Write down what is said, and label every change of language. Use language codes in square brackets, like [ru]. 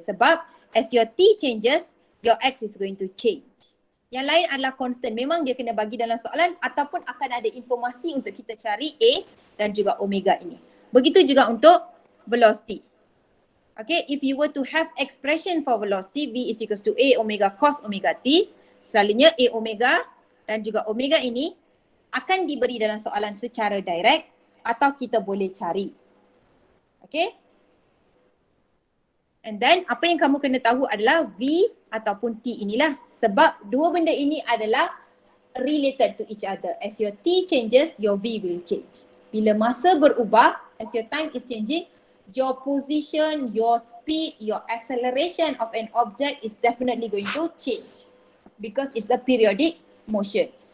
[en] Sebab as your T changes, your X is going to change. [ms] Yang lain adalah constant. Memang dia kena bagi dalam soalan ataupun akan ada informasi untuk kita cari A dan juga omega ini. Begitu juga untuk velocity. [en] Okay, if you were to have expression for velocity, V is equals to A omega cos omega T, [ms] selalunya A omega dan juga omega ini akan diberi dalam soalan secara direct atau kita boleh cari. [en] Okay. And then [ms] apa yang kamu kena tahu adalah V ataupun T inilah. Sebab dua benda ini adalah [en] related to each other. As your T changes, your V will change. [ms] Bila masa berubah, [en] as your time is changing, your position, your speed, your acceleration of an object is definitely going to change. Because it's a periodic motion.